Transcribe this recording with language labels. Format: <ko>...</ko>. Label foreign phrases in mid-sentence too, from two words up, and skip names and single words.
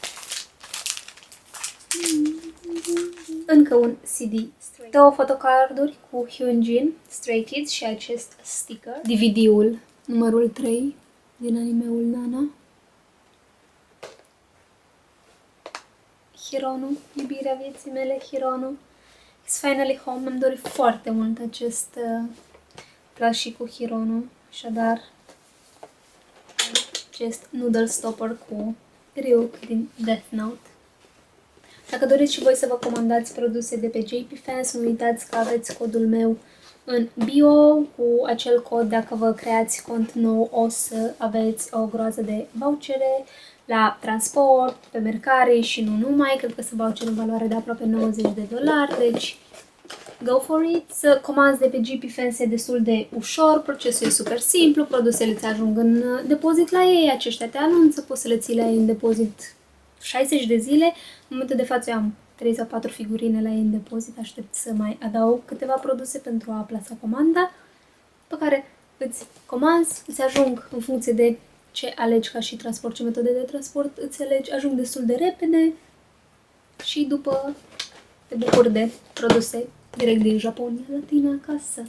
<ro>Încă un CD. 2 fotocarduri cu Hyunjin, Stray Kids și acest sticker. DVD-ul numărul 3 din animeul Nana. Hirono, iubirea vieții mele, Hirono.</ro> <en>It's finally home.</en> <ro>Mi-am dorit foarte mult acest plushie cu Hirono. Așadar, acest</ro> <en>noodle stopper</en> <ro>cu Ryuk din Death Note. Dacă doriți și voi să vă comandați produse de pe JP Fans, nu uitați că aveți codul meu în bio. Cu acel cod, dacă vă creați cont nou, o să aveți o groază de vouchere la transport, pe Mercari și nu numai. Cred că sunt vouchere în valoare de aproape $90, deci</ro> <en>go for it.</en> <ro>Să comanzi de pe JP Fans e destul de ușor, procesul e super simplu, produsele îți ajung în depozit la ei, aceștia te anunță, poți să le ții la ei în depozit 60 de zile. În momentul de față eu am 3 sau 4 figurine la ei în depozit, aștept să mai adaug câteva produse pentru a plasa comanda, pe care îți comanzi, îți ajung în funcție de ce alegi ca și transport, ce metode de transport îți alegi, ajung destul de repede și după te bucuri de produse direct din Japonia la tine acasă.</ro>